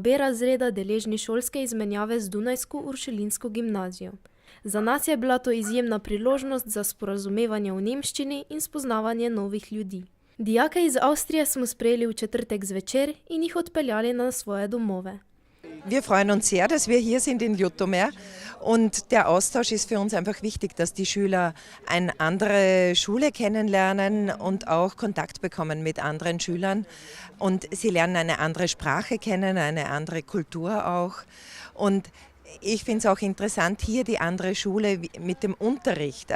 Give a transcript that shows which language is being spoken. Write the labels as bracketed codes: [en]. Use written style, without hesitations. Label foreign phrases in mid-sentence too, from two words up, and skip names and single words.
[sl] B razreda deležni šolske izmenjave z Dunajsko uršulinsko gimnazijo. Za nas je bila to izjemna priložnost za sporazumevanje v nemščini in spoznavanje novih ljudi. Dijake iz Avstrije smo sprejeli v četrtek zvečer in jih odpeljali na svoje domove. [de] Wir freuen uns sehr, dass wir hier sind in Ljutomer und der Austausch ist für uns einfach wichtig, dass die Schüler eine andere Schule kennenlernen und auch Kontakt bekommen mit anderen Schülern und sie lernen eine andere Sprache kennen, eine andere Kultur auch und ich finde es auch interessant, hier die andere Schule mit dem Unterricht.